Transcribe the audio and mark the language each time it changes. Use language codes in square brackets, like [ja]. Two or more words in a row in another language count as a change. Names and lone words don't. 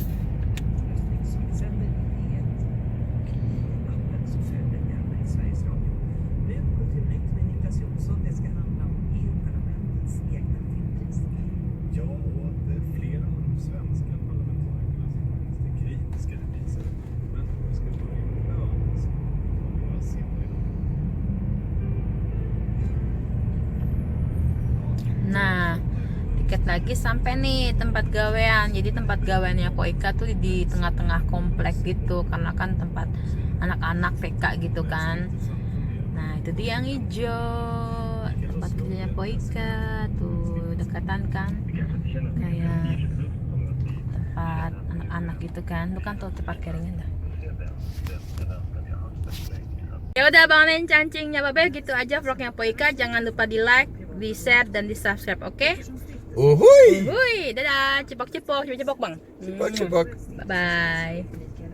[sv] Omröstning som vi sänder i ett appen så följer den i Sveriges Radio. Nu Kulturnytt med Niklas Jonsson, det ska handla om EU-parlamentets egna filmpris. Ja, och att flera av de svenska parlamentarikerna som faktiskt är kritiska till priset. Men vi ska ta in övrigt våra senare idag. [id] Nah, dikit lagi sampai nih tempat gawean. Jadi tempat gaweannya Koika tuh di tengah-tengah komplek gitu, karena kan tempat anak-anak TK gitu kan. Nah itu dia yang hijau, tempat kerjanya Koika tuh dekatan kan, kayak tempat anak-anak gitu kan. Lu kan tuh tempat keringin dah. Ya udah bangunin cancingnya Babel, gitu aja vlognya Poika. Jangan lupa di like, di share, dan di subscribe, oke? Uhuy! Wuih, dadah, cepok-cepok, cepok-cepok bang. Cepok-cepok. [en] Bye bye.